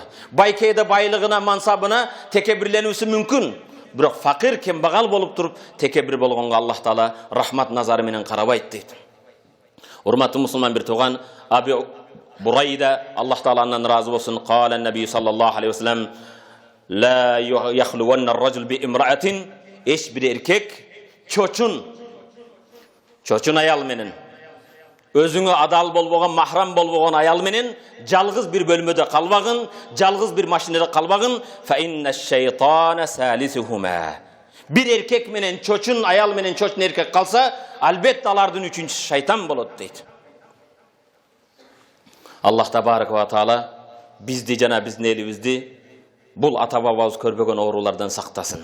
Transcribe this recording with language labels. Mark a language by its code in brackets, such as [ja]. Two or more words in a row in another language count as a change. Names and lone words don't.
[ky] Байкейде байлыгына, мансабына текебирленүүсү мүмкүн, бирок факир, кембагал болуп туруп текебир болгонго Аллах Таала рахмат назары менен карабайт дейт. Урматтуу мусулман бир тууган, Аби Бурайда, Аллах Тааланан разы болсун, [ar] قال النبي صلى الله عليه وسلم لا يخلون الرجل بامرأة, [ky] эч бир эркек чочун аял менен, өзүңө адал болбогон, махрам болбогон аял менен жалгыз бир бөлмөдө калбагын, жалгыз бир машинада калбагын. [ar] فإن الشيطان ثالثهما. [ky] Бир эркек менен чочун аял менен чочун эркек калса, албетте алардын үчүнчүсү шайтан болот дейт. [ar] الله تبارك وتعالى [ky] бизди жана биздин элибизди бул ата бабабыз көрбөгөн оорулардан сактасын.